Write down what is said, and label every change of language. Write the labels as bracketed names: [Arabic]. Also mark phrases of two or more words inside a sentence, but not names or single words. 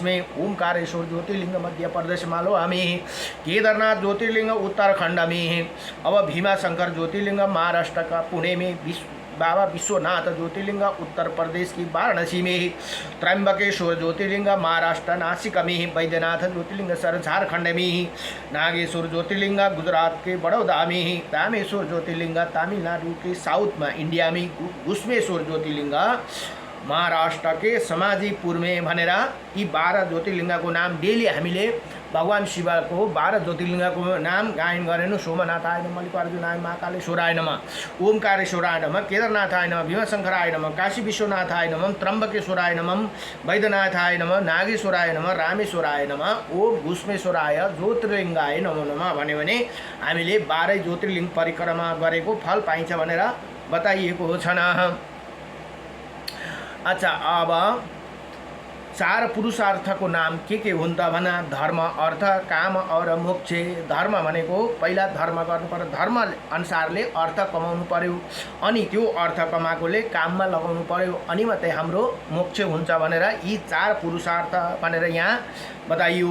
[Hindi] में, ओमकारेश्वर ज्योतिर्लिंग मध्य प्रदेश मालवा में, केदारनाथ ज्योतिर्लिंग उत्तराखंड में, अब भीमा शंकर ज्योतिर्लिंग महाराष्ट्र का पुणे में, बाबा विश्वनाथ ज्योतिर्लिंग उत्तर प्रदेश की वाराणसी में, त्र्यंबकेश्वर ज्योतिर्लिंग महाराष्ट्र नासिक में, वैद्यनाथ ज्योतिर्लिंग सर झारखंड में, नागेश्वर ज्योतिर्लिंग गुजरात के बड़ौदा में, रामेश्वर ज्योतिर्लिंग तमिलनाडु के साउथ में इंडिया में, घुस्मेश्वर ज्योतिर्लिंग महाराष्ट्र के समाजीपुर में [Nepali] भनेर यी 12 ज्योतिर्लिंग को नाम डेली हामीले भगवान शिवको 12 ज्योतिर्लिङ्गको नाम गायन गरेनु। [Sanskrit] सोमनाथाय नमः, मल्लिकार्जुनाय महाकालेश्वराय नमः, ओमकारेश्वराय नमः, केदारनाथाय नमः, भीमशङ्कराय नमः, काशी विश्वनाथाय नमः, त्र्यम्बकेश्वराय नमः, वैद्यनाथाय नमः, नागेश्वराय नमः, रामेश्वराय नमः, ओम भूष्मेश्वराय ज्योतिर्लिङ्गाय नमो नमः [Nepali] भन्यो भने हामीले 12 ज्योतिर्लिङ्ग परिक्रमा गरेको फल पाइन्छ भनेर बताइएको छ न। अच्छा, अब 4 पुरुषार्थको नाम के हुन् त भना? [Hindi] धर्म, अर्थ, काम और मोक्ष। [Nepali] धर्म भनेको पहिला धर्म गर्नु पर्यो, धर्म अनुसारले अर्थ कमाउनु पर्यो, अनि त्यो अर्थ कमाएकोले काममा लगाउनु पर्यो, अनि मात्रै हाम्रो मोक्ष हुन्छ भनेर यी 4 पुरुषार्थ भनेर यहाँ बताइयो।